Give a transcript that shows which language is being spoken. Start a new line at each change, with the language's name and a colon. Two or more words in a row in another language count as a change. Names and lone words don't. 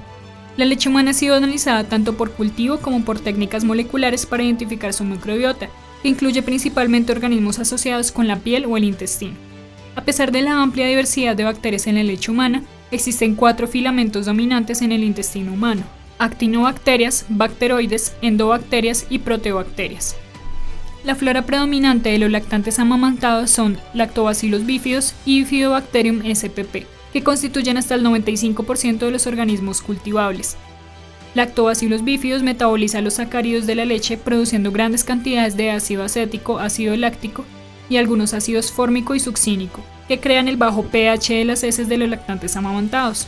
Spanish: La leche humana ha sido analizada tanto por cultivo como por técnicas moleculares para identificar su microbiota, que incluye principalmente organismos asociados con la piel o el intestino. A pesar de la amplia diversidad de bacterias en la leche humana, existen 4 filamentos dominantes en el intestino humano: actinobacterias, bacteroides, endobacterias y proteobacterias. La flora predominante de los lactantes amamantados son Lactobacillus bífidos y Bifidobacterium spp, que constituyen hasta el 95% de los organismos cultivables. Lactobacillus bífidos metaboliza los sacáridos de la leche produciendo grandes cantidades de ácido acético, ácido láctico y algunos ácidos fórmico y succínico, que crean el bajo pH de las heces de los lactantes amamantados.